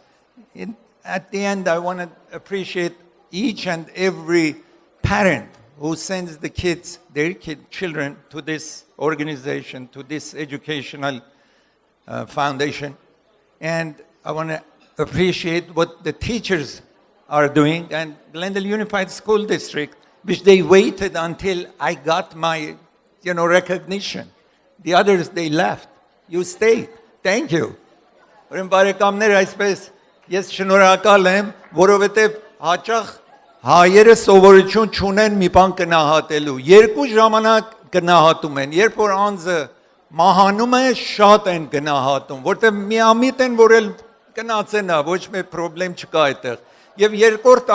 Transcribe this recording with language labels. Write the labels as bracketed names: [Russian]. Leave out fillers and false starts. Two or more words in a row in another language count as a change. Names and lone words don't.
[English] At the end, I want to appreciate each and every parent who sends the kids, their children, to this organization, to this educational foundation. And I want to appreciate what the teachers are doing, and Glendale Unified School District, which they waited until I got my, recognition. The others, they left. You stayed. Thank you. [Armenian] Ուրեմն բարեկամներ, այսպես ես շնորհակալ եմ, որովհետև հաճախ հայերը սովորություն չունեն մի բան գնահատելու։ Երկու ժամանակ գնահատում են, երբ որ անձը մահանում է, շատ են գնահատում, որտեղ միամիտ են, որ էլ գնացենա, ոչ մի խնդրեմ չկա այդտեղ։ Եվ երկրորդ